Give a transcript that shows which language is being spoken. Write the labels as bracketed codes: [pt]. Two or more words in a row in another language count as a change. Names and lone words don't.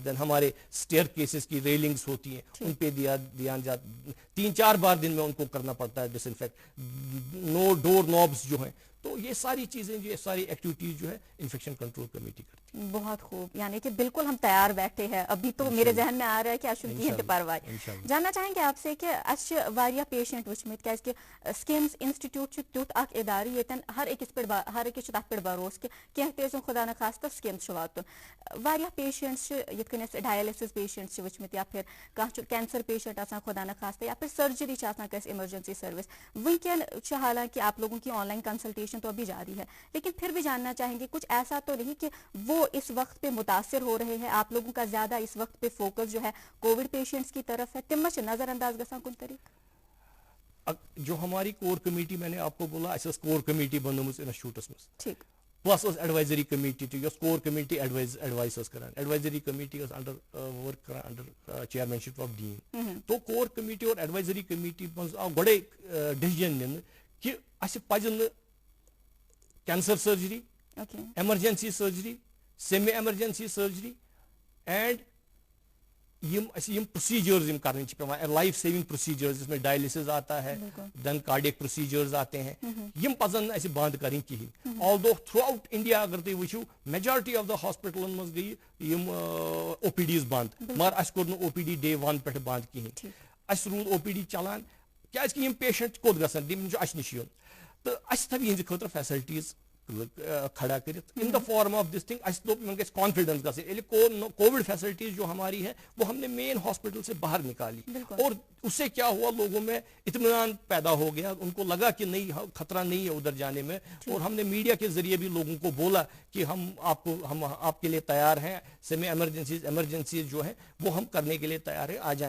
[ur] دین ہمارے اسٹیئر کیسز کی ریلنگز ہوتی ہیں ان پہ دھیان 3-4 بار دن میں ان کو کرنا پڑتا ہے ڈس انفیکٹ. نو [en] door knobs [ur] جو ہیں, تو یہ ساری چیزیں یہ ساری ایکٹیویٹیز جو ہے [en] infection control committee [ur] کرتی ہے. بہت خوب, یعنی کہ بالکل ہم تیار بیٹھے ہیں. ابھی تو میرے ذہن میں آ رہا ہے کہ اشو کی پرواہ جاننا چاہیں گے آپ سے کہ [ks] اس واریاہ پیشنٹ وچمت کیاز کہ سکمز انسٹیٹیوٹ تیوت اخ ادارہ یتن ہر اکس تک پہ بھروس کہ کینہ تہ خدا نخواستہ سکمز واتن. واریاہ پیشنٹس یت کن [en] dialysis patients [ks] وچمت یا پھر کانٛہہ [en] cancer patient [ks] آسان خدا نخواستہ یا پھر سرجری آسان کیسے [en] emergency service. [ur] ونکین حالانکہ آپ لوگوں کی [en] online consultation [ur] تو ابھی جاری ہے, لیکن پھر بھی جاننا چاہیں گے کچھ ایسا تو نہیں کہ وہ اس وقت پہ متاثر ہو رہے ہیں, آپ لوگوں کا زیادہ اس وقت پہ فوکس جو ہے [en] COVID patients [ur] کی طرف ہے, [ks] تم نظر انداز گژھان کن طریقہ. [ur] جو ہماری [en] core committee [ur] میں نے آپ کو بولا اس [en] core committee [ur] بنومت انسٹیٹیوٹس میں, ٹھیک, [en] plus advisory committee یس core committee advise کران. advisory committee under work کران under chairmanship of dean. [ks] تو [en] core committee [ks] اور [en] advisory committee [ks] مز آو گۄڈے ڈیسیجن نِنہٕ کہ اسہِ پَزِ نہٕ [en] cancer surgery, emergency surgery, semi emergency surgery and [ks] یم پروسیجرز کرنے پیوان, [en] life saving procedures [ur] جس میں ڈائلسز آتا ہے, [en] then cardiac procedures [ur] آتے ہیں, [ks] یم پزن اسے بند کریں کہین. [en] although throughout India [ks] اگر تھی وچھو [en] majority of the hospitals [ks] مز گئی یم او پی ڈیز بند, مگر اس [en] core OPD day 1 [ks] پہ بند کہین. اس روٗد او پی ڈی چلان کیازِ کہ یم پیشنٹ کوٚت گژھن تم اس نش یُن تو اس تھو یہندِ خٲطرٕ فیسلٹیز کھڑا کرت [en] in the form of this thing. [ks] اس دوٚپ یمن گژھِ کانفیڈنس گژھٕنۍ. [en] COVID facilities [ur] جو ہماری ہے وہ ہم نے [en] main hospital [ur] سے باہر نکالی اور اس سے کیا ہوا, لوگوں میں اطمینان پیدا ہو گیا, ان کو لگا کہ نہیں خطرہ نہیں ہے ادھر جانے میں. اور ہم نے میڈیا کے ذریعے بھی لوگوں کو بولا کہ ہم آپ کے لیے تیار ہیں, [en] semi emergencies [ur] جو ہیں وہ ہم کرنے کے لیے تیار ہیں, آ جائیں.